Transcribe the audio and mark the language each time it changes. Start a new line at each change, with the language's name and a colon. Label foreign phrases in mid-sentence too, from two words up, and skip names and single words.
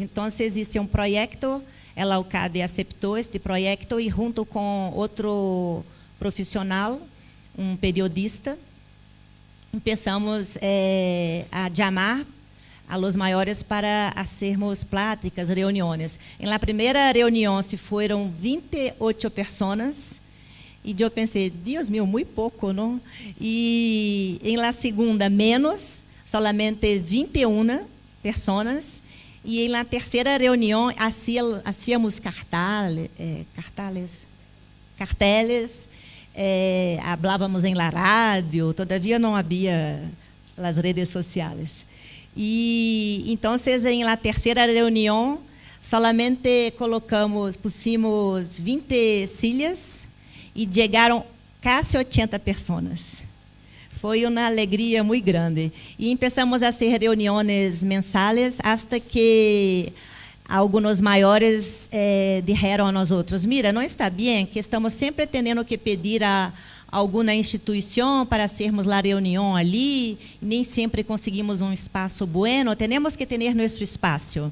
Portuguese: Então, existe um projeto, a UCAD aceitou este projeto e, junto com outro profissional, um periodista, começamos a chamar a los maiores para fazermos pláticas, reuniões. Na primeira reunião se foram 28 pessoas e eu pensei, Deus meu, muito pouco, não? E na segunda menos, solamente 21 pessoas. E na terceira reunião
Spanish: hacíamos carteles.
Portuguese: Hablávamos em la rádio, todavia não havia as redes sociais. E então, na terceira reunião,
Spanish: solamente pusimos
Portuguese: 20 silhas e chegaram quase 80 pessoas. Foi uma alegria muito grande. E começamos a fazer reuniões mensais, até que alguns maiores disseram a nós outros, mira, não está bem que estamos sempre tendo que pedir a alguma instituição para sermos a reunião ali, e nem sempre conseguimos um espaço bueno, temos que ter nosso espaço.